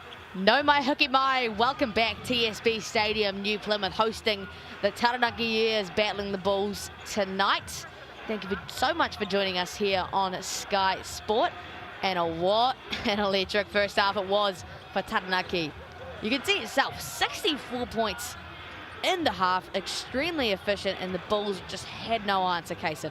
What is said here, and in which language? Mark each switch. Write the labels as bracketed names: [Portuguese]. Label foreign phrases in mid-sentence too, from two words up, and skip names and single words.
[Māori] No mai hoki mai. [English] Welcome back. TSB Stadium, New Plymouth, hosting the Taranaki Years, battling the Bulls tonight. Thank you so much for joining us here on Sky Sport. And what an electric first half it was for Taranaki. You can see itself, 64 points in the half, extremely efficient, and the Bulls just had no answer, Kaysen.